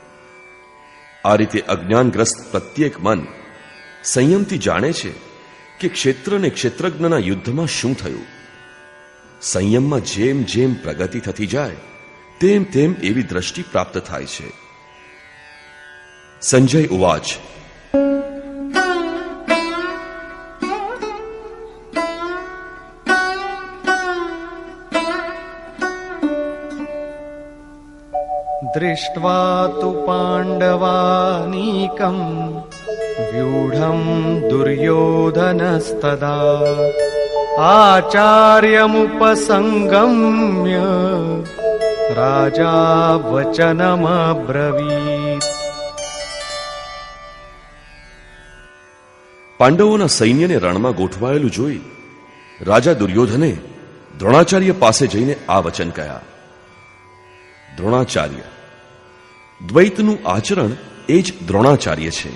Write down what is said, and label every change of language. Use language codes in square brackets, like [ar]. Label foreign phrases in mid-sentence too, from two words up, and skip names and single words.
[gu] આ રીતે અજ્ઞાનગ્રસ્ત પ્રત્યેક મન સંયમથી જાણે છે કે ક્ષેત્ર અને ક્ષેત્રજ્ઞના યુદ્ધમાં શું થયું. સંયમમાં જેમ જેમ પ્રગતિ થતી જાય તેમ તેમ એવી દ્રષ્ટિ પ્રાપ્ત થાય છે. [sa] संजय उवाच. दृष्ट्वा तु पाण्डवानीकं व्यूढं दुर्योधनस्तदा आचार्यमुपसंगम्य राजा वचनमब्रवीत्. [gu] પાંડવોના સૈન્યને રણમાં ગોઠવાયેલું જોઈ રાજા દુર્યોધને દ્રોણાચાર્ય પાસે જઈને આ વચન કહ્યા. દ્રોણાચાર્ય, દ્વૈતનું આચરણ એ જ દ્રોણાચાર્ય છે.